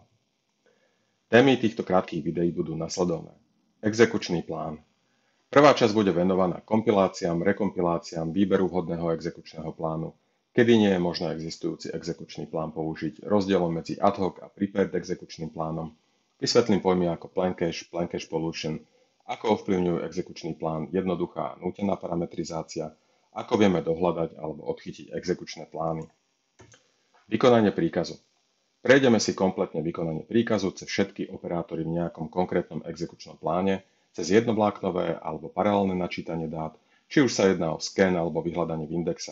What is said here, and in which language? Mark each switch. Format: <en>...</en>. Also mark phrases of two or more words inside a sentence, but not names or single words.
<sk>Témy týchto krátkych videí budú nasledovné. Exekučný plán. Prvá časť bude venovaná kompiláciám, rekompiláciám, výberu vhodného exekučného plánu, kedy nie je možné existujúci exekučný plán použiť, rozdielom medzi</sk> <en>ad hoc</en> <sk>a prepared exekučným plánom, vysvetlím pojmy ako</sk> <en>plan cache pollution,</en> <sk>ako ovplyvňujú exekučný plán jednoduchá a nútená parametrizácia, ako vieme dohľadať alebo odchytiť exekučné plány. Vykonanie príkazu. Prejdeme si kompletne vykonanie príkazu cez všetky operátory v nejakom konkrétnom exekučnom pláne, cez jednobláknové alebo paralelné načítanie dát, či už sa jedná o scan alebo vyhľadanie v indexe.</sk>